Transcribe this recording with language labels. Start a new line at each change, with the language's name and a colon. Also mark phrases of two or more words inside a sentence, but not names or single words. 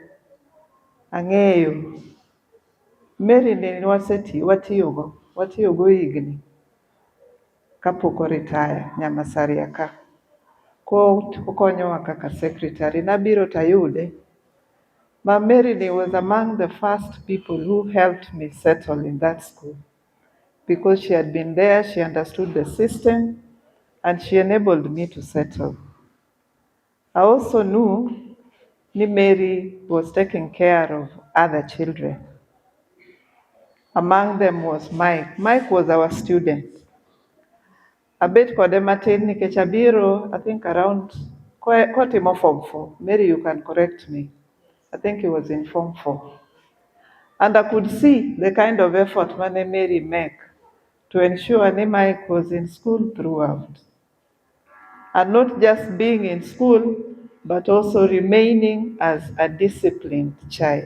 Luo (Kenya and Tanzania): Ang'eyo Mary ni watiyogo higni kapok oritaya Nyamasaria ka. Okonyowa kaka secretary. Nabiro tayude.
English: Ma Mary was among the first people who helped me settle in that school. Because she had been there, she understood the system, and she enabled me to settle. I also knew Mary was taking care of other children. Among them was Mike. Mike was our student.
Luo (Kenya and Tanzania): Abet kode matin nikech abiro,
English: I think around, kotimo Form 4. Mary, you can correct me. I think he was in Form 4. And I could see the kind of effort Mary make to ensure Mike was in school throughout. And not just being in school, but also remaining as a disciplined child.